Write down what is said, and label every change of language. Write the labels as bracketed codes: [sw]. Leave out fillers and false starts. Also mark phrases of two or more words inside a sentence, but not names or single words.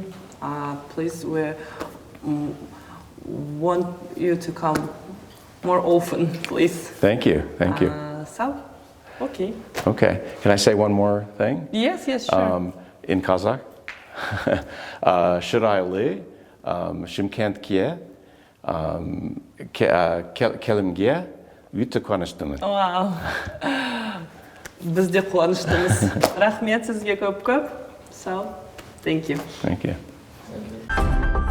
[en] Please, we want you to come more often, please. Thank you. Thank you. Okay. Okay. Can I say one more thing? Yes, sure. In Kazakh. Shiraylı, Shymkent'e, [kk] келмеуі, өте қуаныштымын. Wow. Біз де қуаныштымыз. Рахмет сізге көп. [en] So, thank you. Thank you.